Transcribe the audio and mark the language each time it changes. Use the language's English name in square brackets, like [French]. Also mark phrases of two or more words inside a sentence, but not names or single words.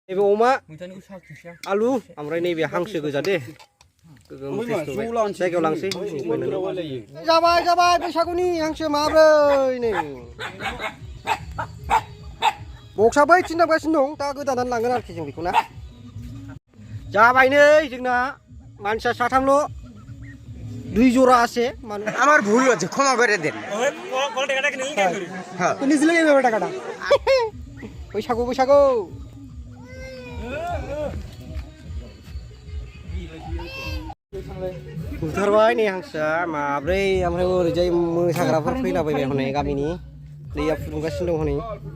[Bodo] नैबे अमा आलु ओमफ्राय नैबे हांसो गोजा दे जायगायाव लांसै जाबाय जाबाय बैसागुनि हांसो माब्रै नै बक्सआ बै थिनदाबगासिनो दं दा गोदानानै लांगोन आरोखि जों बेखौ ना जाबाय नै जोंना मानसिया साथामल' 2 जरा আছে [Bangla] আমার ভুল হচ্ছে ক্ষমা করে দেন নিজে লেগে যাবে টাকাটা [Bodo] बैसागु बैसागु बुथारबाय नै हांसोआ माब्रै ओमफ्राय ओरैजाय मोसाग्राफोर फैलाबायबाय हनै गामिनि दैया फुदुंगासिनो दं हनै